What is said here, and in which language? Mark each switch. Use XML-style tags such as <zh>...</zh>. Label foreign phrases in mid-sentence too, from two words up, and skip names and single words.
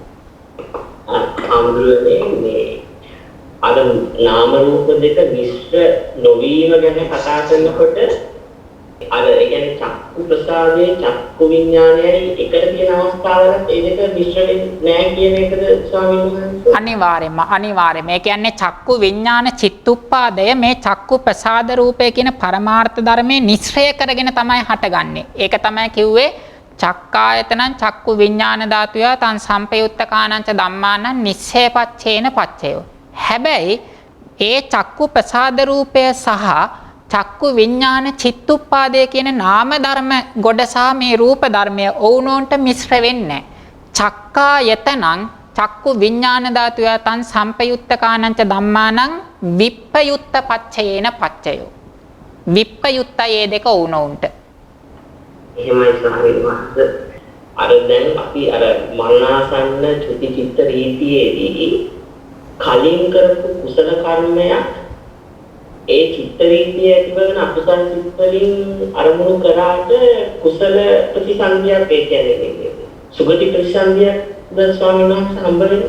<si>හාමුදුරනේ මේ අර නාම රූප දෙක මිශ්‍ර නොවීම ගැන කතා කරනකොට අර ඒ කියන්නේ චක්කු ප්‍රසාදයේ චක්කු විඥානයයි එකට තියෙන අවස්ථාවලත් ඒ දෙක මිශ්‍ර වෙන්නේ නැහැ කියන එකද ස්වාමීන් වහන්සේ? අනිවාර්යයෙන්ම. ඒ කියන්නේ චක්කු විඥාන චිත්තුප්පාදය මේ චක්කු ප්‍රසාද රූපය කියන පරමාර්ථ ධර්මයේ නිස්සය කරගෙන තමයි හටගන්නේ. ඒක තමයි කිව්වේ</si> <pi>චක්කායතනං චක්කු විඥාන ධාතුය තං සම්පයුත්තකානං ච ධම්මානං නිස්සේපච්චේන පච්චයෝ.</pi> <si>හැබැයි ඒ චක්කු ප්‍රසාද රූපය සහ චක්කු විඥාන චිත්තුප්පාදය කියන නාම ධර්ම ගොඩ සහ මේ රූප ධර්මය ඔවුනොන්ට මිශ්‍ර වෙන්නේ නැහැ.</si> <pi>චක්කායතනං චක්කු විඥාන ධාතුය තං සම්පයුත්තකානං ච ධම්මානං විප්පයුත්ත පච්චයේන පච්චයෝ.</pi> <si>විප්පයුත්තයේ දෙක ඔවුනොන්ට. එහෙමයි ස්වාමීන් වහන්සේ. අර දැන් අපි අර මරණාසන්න චුති චිත්ත රීතියේදී කලින් කරපු කුසල කර්මයක් ඒ චිත්ත රීතිය ඇතිවන අකුසල සිත් වලින් අරමුණු කරාට කුසල ප්‍රතිසන්දියක් ඒ කියන්නේ සුගති ප්‍රතිසන්දියක් ද ස්වාමීන් වහන්සේ හම්බෙන්නේ.</si>